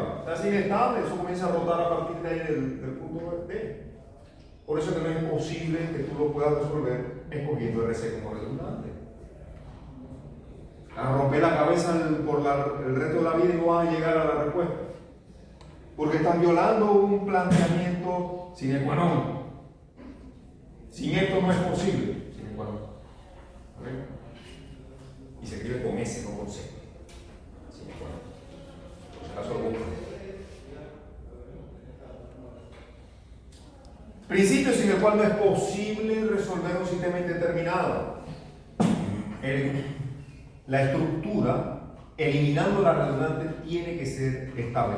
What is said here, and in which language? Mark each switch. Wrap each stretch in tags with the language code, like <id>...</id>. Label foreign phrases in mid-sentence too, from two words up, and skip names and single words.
<es>Si hace inestable, eso comienza a rotar a partir de ahí del punto D. Por eso que no es posible que tú lo puedas resolver escogiendo RC como redundante. A romper la cabeza por el resto de la vida y no vas a llegar a la respuesta. Porque estás violando un planteamiento</es> <la>sine qua non.</la> <es>Sin esto no es posible.</es> <la>Sine qua non.</la> <es>¿Okay? Y se escribe con S, no con C.</es> <la>Sine qua non.</la> <es>Por si acaso lo buscan. Principio sin el cual no es posible resolver un sistema indeterminado. La estructura, eliminando la redundante, tiene que ser estable.</es>